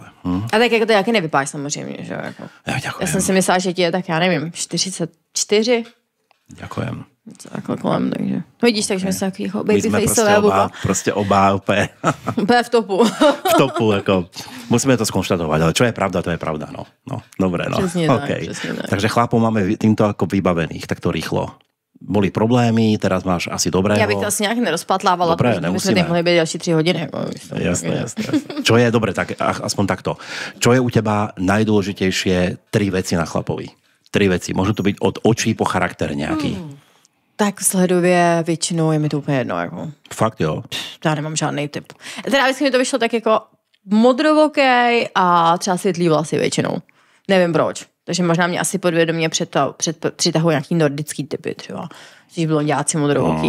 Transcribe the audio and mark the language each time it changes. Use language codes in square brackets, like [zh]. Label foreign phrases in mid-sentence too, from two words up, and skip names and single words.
[cs] A tak jako to jaký nevypadáš samozřejmě, že jo. Jako. Já jsem si myslela, že ti je tak, já nevím, 44. [sk] Ďakujem. [cs] Takhle kolem, takže. No vidíš, takže my jsme takový jako babyfaceové buba. Prostě oba úplně. Úplně v topu. V topu, jako. [sk] Musíme to skonštatovať, ale čo je pravda, to je pravda, no. No, dobre, no. [cs] Přesně okay. tak, přesně tak. [sk] Takže chlapov máme týmto ako vybavených, takto rýchlo. Boli problémy, teraz máš asi dobrého. [cs] Já bych to asi nějak nerozpatlávala, dobre, protože jsme tady mohli být další 3 hodiny. Jako, jasné. [sk] Čo je, dobre, tak aspoň takto. Čo je u teba najdôležitejšie 3 veci na chlapovi? 3 veci. Môžu to byť od očí po charakter nejaký. [cs] Tak sledově většinou je mi to úplně jedno. Jako. Fakt jo? Já nemám žádný typ. Teda vždycky mi to vyšlo tak jako modrovokej a třeba světlý vlasy většinou. Nevím proč. Takže možná mě asi podvědomě přitahují nějaký nordický typy třeba. Když blonďáci modrovoký.